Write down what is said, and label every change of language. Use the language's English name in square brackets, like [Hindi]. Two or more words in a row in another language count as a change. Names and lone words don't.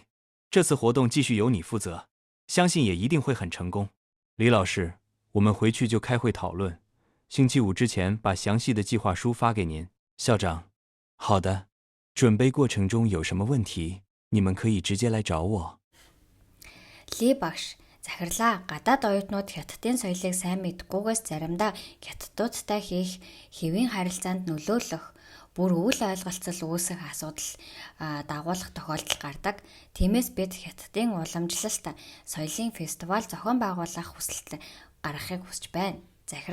[Chinese] 这次活动继续由你负责，相信也一定会很成功。李老师，我们回去就开会讨论，星期5之前把详细的计划书发给您。校长，好的。准备过程中有什么问题，你们可以直接来找我。 [Mongolian] Ли багш, захирлаа. Гадаад оюутнууд хятадын соёлыг сайн мэдгүйгээс заримдаа хятадуудтай хийх хэвийн харилцаанд нөлөөлөх, бүр үл ойлголцол үүсэх асуудал дагуулах тохиолдол гардаг. Тиймээс бид хятадын уламжлалт соёлын фестивал зохион байгуулах хүсэлт гаргахыг хүсэж байна.